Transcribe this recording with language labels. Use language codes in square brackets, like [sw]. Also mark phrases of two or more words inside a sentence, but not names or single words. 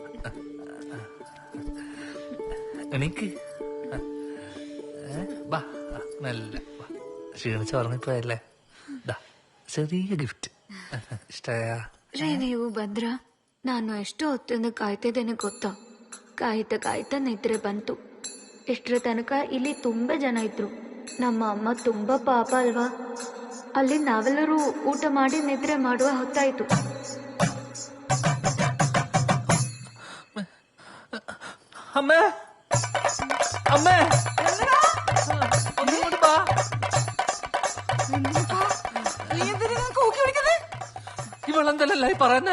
[ml] എനിക്ക് നല്ല ക്ഷീണിച്ച് ഉറങ്ങിപ്പോയല്ലേ. ചെറിയ ഗിഫ്റ്റ് ഇഷ്ടയാ? [kn] ರೀ, ನೀವು ಭದ್ರ, ನಾನು ಎಷ್ಟು ಹೊತ್ತಿಂದ ಕಾಯ್ತಿದ್ದೇನೆ ಗೊತ್ತಾ? ಕಾಯ್ತಾ ನಿದ್ರೆ ಬಂತು. ಇಷ್ಟರ ತನಕ ಇಲ್ಲಿ ತುಂಬಾ ಜನ ಇದ್ರು. ನಮ್ಮ ಅಮ್ಮ ತುಂಬಾ ಪಾಪ ಅಲ್ವಾ? ಅಲ್ಲಿ ನಾವೆಲ್ಲರೂ ಊಟ ಮಾಡಿ ನಿದ್ರೆ ಮಾಡುವ ಹೊತ್ತಾಯ್ತು. [ml] അമ്മേ, അമ്മേ, ഇവളെന്തല്ലേ പറയുന്നേ?